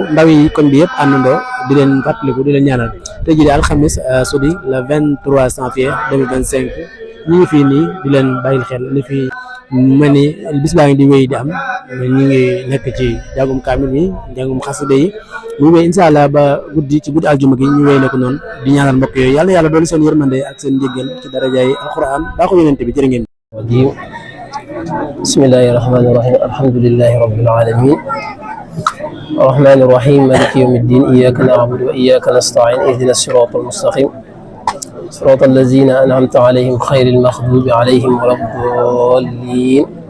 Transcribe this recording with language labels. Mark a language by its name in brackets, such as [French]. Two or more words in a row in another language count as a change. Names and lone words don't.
[Wolof] ndaw yi koñ bi yëpp àndandoo di leen fàttaliku di leen ñaanal tey jii di alxamis sudi [French] le 23 janvier 2025 [Wolof] ñu ngi fii nii di leen bàyyil xel li fi mel ni bis baa ngi di wéy di am ñu ngi nekk ci jàngum kaamil yi jàngum xasida yi ñu wéy [Arabic] إن شاء الله [Wolof] ba guddi ci guddi aljuma gi ñu wéy nekk noonu di ñaanal mbokk yooyu yàlla yàlla doon seen yërmande ak seen njéggal ci darajaay alquran baa ko yonente bi jërë ngeen [Arabic] بسم الله الرحمن الرحيم الحمد لله رب العالمين الرحمن الرحيم مالك يوم الدين إياك نعبد وإياك نستعين اهدنا الصراط المستقيم صراط الذين أنعمت عليهم خير المغضوب عليهم ولا الضالين